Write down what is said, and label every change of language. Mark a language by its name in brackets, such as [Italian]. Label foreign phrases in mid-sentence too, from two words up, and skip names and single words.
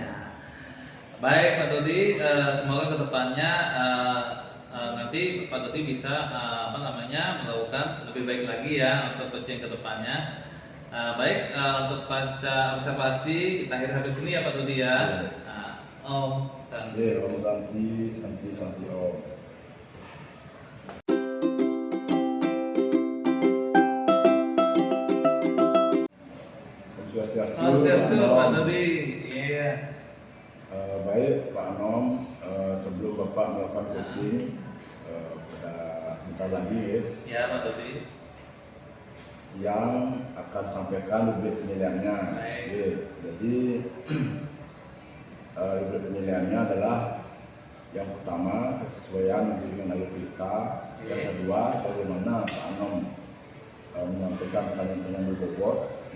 [Indonesian] Ya. Baik Pak Dodi, semoga kedepannya nanti Pak Dodi bisa melakukan lebih baik lagi ya untuk coaching kedepannya. Baik, untuk pasca observasi kita akhiri habis ini ya Pak Dodi ya. Om Santi. Ya, Om Santi, Santi Om. Om Swastiastu, Pak Dodi. Iya. Baik Pak Nom, sebelum Bapak melakukan coaching pada sebentar lagi ya, Ya Pak Dodi. yang akan sampaikan rubrik penilaiannya. Baik. Oke, jadi rubrik penilaiannya adalah yang pertama kesesuaian dengan alur kita, yang kedua bagaimana Pak Anom menyampaikan pertanyaan-pertanyaan berbobot, oke.